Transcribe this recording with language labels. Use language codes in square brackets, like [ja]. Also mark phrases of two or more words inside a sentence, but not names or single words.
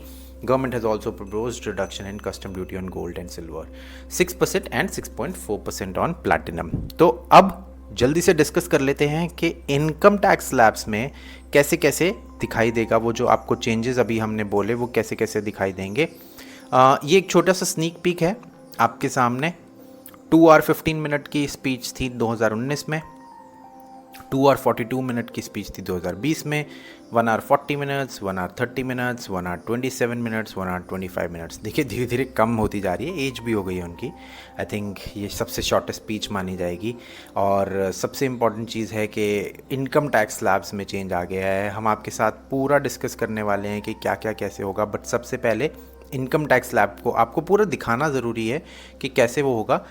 [en] government has also proposed reduction in custom duty on gold and silver, 6% and 6.4% on platinum. [hi] तो अब जल्दी से डिस्कस कर लेते हैं कि [en] income tax slabs [hi] में कैसे कैसे दिखाई देगा। वो जो आपको चेंजेस अभी हमने बोले वो कैसे कैसे दिखाई देंगे। ये एक छोटा सा [en] sneak peek [hi] है आपके सामने। [en] 2 hour 15 minute [hi] की स्पीच थी 2019 में, [en] 2 hour 42 minute [hi] की स्पीच थी 2020 में, [en] 1 hour 40 minutes, 1 hour 30 minutes, 1 hour 27 minutes, 1 hour 25 minutes। [hi] देखिए, धीरे धीरे कम होती जा रही है, एज भी हो गई है उनकी। [en] I think [hi] ये सबसे शॉर्टेस्ट स्पीच मानी जाएगी। और सबसे इम्पॉर्टेंट चीज़ है कि [en] income tax slabs [hi] में चेंज आ गया है। हम आपके साथ पूरा डिस्कस करने वाले हैं कि क्या क्या कैसे होगा, बट सबसे पहले [en] income tax slab [hi] को आपको पूरा दिखाना ज़रूरी है कि कैसे वो होगा।